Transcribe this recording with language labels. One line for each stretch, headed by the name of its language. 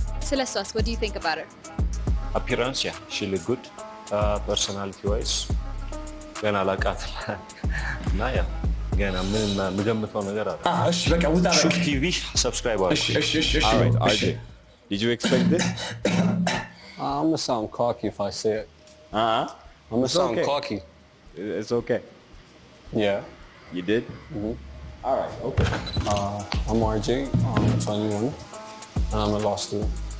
English: Celestas, what do you think about her? Appearance, yeah, she look good. Personality wise,
Amharic: ገና ላቃት እና ያ ገና ምን ምገምተው ነገር አለ እሺ በቃ ውጣ በቃ ሹክ ቲቪ ሰብስክራይብ አድርጉ
English: እሺ all right RJ did you expect this? I'm gonna sound cocky if I say it. I'm gonna sound cocky. It's okay. Yeah. You did? All right, okay. I'm RJ, I'm 21, and I'm a law student.